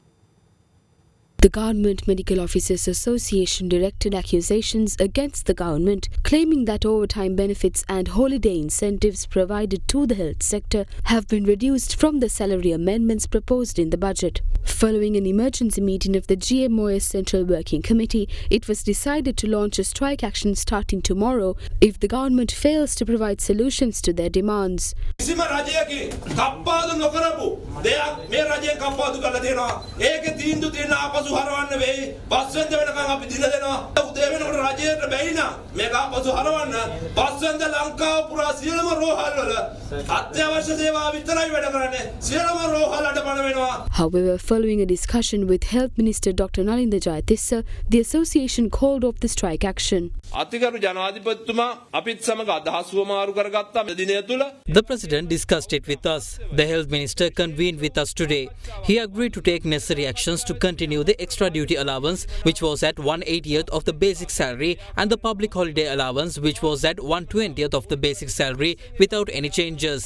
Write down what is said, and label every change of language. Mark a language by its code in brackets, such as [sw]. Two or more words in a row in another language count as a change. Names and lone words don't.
[en] The Government Medical Officers Association directed accusations against the government, claiming that overtime benefits and holiday incentives provided to the health sector have been reduced from the salary amendments proposed in the budget. Following an emergency meeting of the GMOS Central Working Committee, it was decided to launch a strike action starting tomorrow if the government fails to provide solutions to their demands. [si] හරවන්න වෙයි පස්වෙන්ද වෙනකන් අපි දින දෙනවා උදේ වෙනකොට රජයට බැරි නම් මේක ආපසු හරවන්න පස්වෙන්ද ලංකාව පුරා සියලුම රෝහල් වල අත්‍යවශ්‍ය සේවා විතරයි වැඩ කරන්නේ සියලුම රෝහල් අඩපණ වෙනවා. [en] However, following a discussion with Health Minister Dr. Nalinda Jayatissa, the association called off the strike action. [si] අතිගරු ජනාධිපතිතුමා අපිත් සමග අදහස් වමාරු කරගත්තා මේ දිනය තුල. [en] The President discussed it with us. The Health Minister convened with us today. He agreed to take necessary actions to continue the extra duty allowance, which was at 1/80th of the basic salary, and the public holiday allowance, which was at 1/20th of the basic salary, without any changes.